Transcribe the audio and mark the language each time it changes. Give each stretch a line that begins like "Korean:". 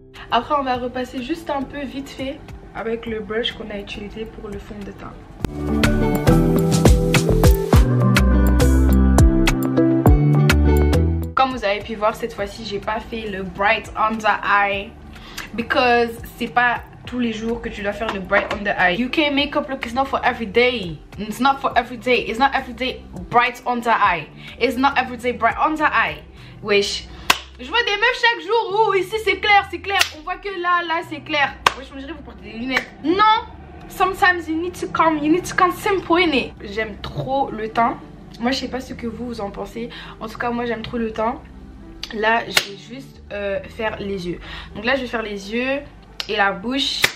French: Après on va repasser juste un peu vite fait avec le brush qu'on a utilisé pour le fond de teint. Comme vous avez pu voir, cette fois-ci j'ai pas fait le bright under eye because c'est pas tous les jours que tu dois faire le bright under eye.
English: UK makeup look is not for every day. It's not for every day. It's not every day bright under eye. It's not every day bright under eye.
French: Wesh. Je vois des meufs chaque jour. Oh, ici c'est clair, c'est clair. On voit que là c'est clair. Wesh, on dirait que vous portez des lunettes. Non.
English: Sometimes you need to come simple in it.
French: J'aime trop le teint. Moi, je sais pas ce que vous en pensez. En tout cas, moi, j'aime trop le teint. Là, je vais juste faire les yeux. Donc là, je vais faire les yeux et la bouche.